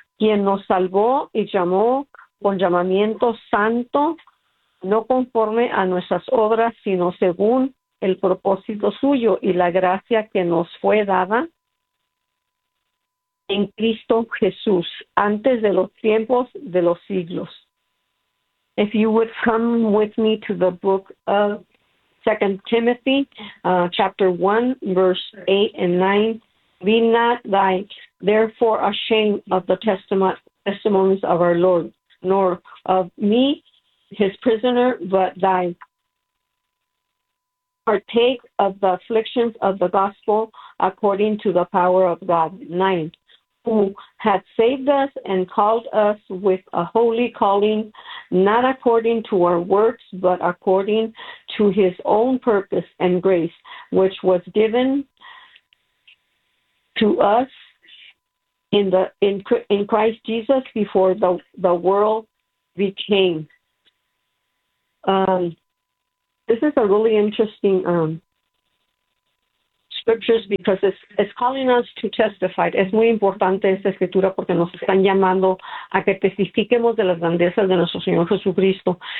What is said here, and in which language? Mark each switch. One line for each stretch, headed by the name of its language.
Spanish: Quien nos salvó y llamó con llamamiento santo, no conforme a nuestras obras, sino según el propósito suyo y la gracia que nos fue dada en Cristo Jesús, antes de los tiempos de los siglos.
English: If you would come with me to the book of 2 Timothy, chapter 1, verse 8 and 9, be not thy therefore ashamed of the testimonies of our Lord, nor of me, his prisoner, but thy partake of the afflictions of the gospel according to the power of God. 9. Who hath saved us and called us with a holy calling, not according to our works, but according to his own purpose and grace, which was given to us in Christ Jesus before the world became. This is a really interesting scriptures because it's calling us to testify.
Spanish: Es muy importante esta escritura porque nos están llamando a que testifiquemos de las grandezas de nuestro Señor Jesucristo.